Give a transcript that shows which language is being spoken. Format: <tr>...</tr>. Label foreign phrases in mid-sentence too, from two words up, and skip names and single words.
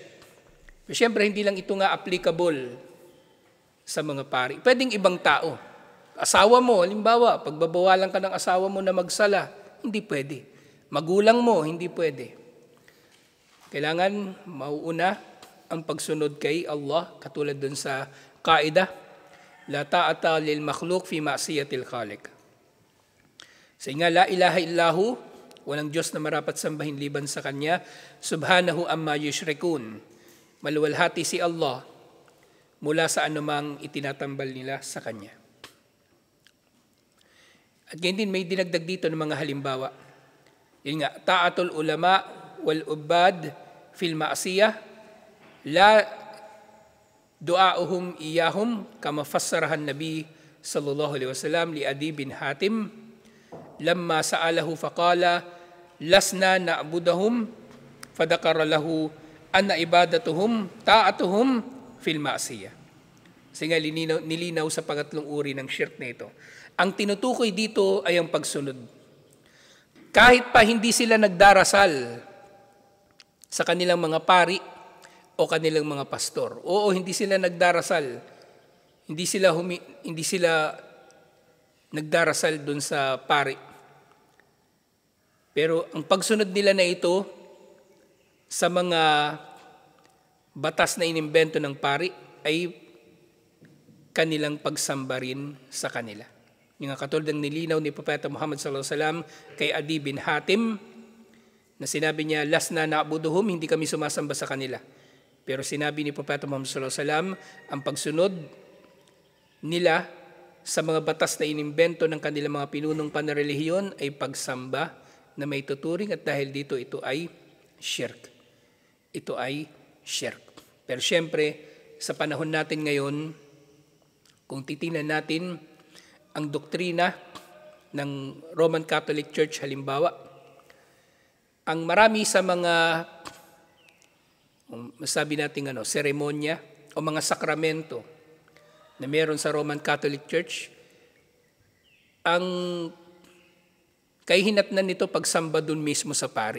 <tl>Pero siyempre hindi lang ito nga applicable sa mga pari. Pwedeng ibang tao. Asawa mo, halimbawa, pagbabawalan ka ng asawa mo na magsala, hindi pwede. Magulang mo, hindi pwede. Kailangan mauuna ang pagsunod kay Allah, katulad dun sa kaida,</tl> <ar>لا طاعة لمخلوق في معصية الخالق.</ar> <tl>Sa nga,</tl> <ar>لا إله إلا هو,</ar> <tl>walang Diyos na marapat sambahin liban sa Kanya,</tl> <ar>سبحانه عما يشركون.</ar> <tl>Maluwalhati si Allah mula sa anumang itinatambal nila sa Kanya. At ganyan din may dinagdag dito ng mga halimbawa. Yun nga,</tl> <ar>طاعة العلماء والعباد في المعصية لا دعاؤهم إياهم كما فسرها النبي صلى الله عليه وسلم لعدي بن حاتم لما سأله فقال لسنا نعبدهم فذكر له أن عبادتهم طاعتهم في المعصية.</ar> <tl>Sige, nilinaw sa pangatlong uri ng shirk na ito. Ang tinutukoy dito ay ang pagsunod. Kahit pa hindi sila nagdarasal sa kanilang mga pari o kanilang mga pastor. Oo, hindi sila nagdarasal. Hindi sila nagdarasal dun sa pari. Pero ang pagsunod nila na ito sa mga batas na inimbento ng pari ay kanilang pagsamba rin sa kanila. Yung katulad ng nilinaw ni Propeta Muhammad</tl> <ar>صلى الله عليه وسلم</ar> <tl>kay Adi bin Hatim na sinabi niya,</tl> <ar>لسنا نعبدهم,</ar> <tl>hindi kami sumasamba sa kanila. Pero sinabi ni Propeta Muhammad</tl> <ar>صلى الله عليه وسلم,</ar> <tl>ang pagsunod nila sa mga batas na inimbento ng kanilang mga pinunong panrelihiyon ay pagsamba na may tuturing, at dahil dito ito ay shirk. Ito ay shirk. Pero siyempre, sa panahon natin ngayon, kung titingnan natin ang doktrina ng Roman Catholic Church halimbawa, ang marami sa mga masabi natin seremonya o mga sakramento na meron sa Roman Catholic Church, ang kahihinatnan nito pagsamba dun mismo sa pari.</tl>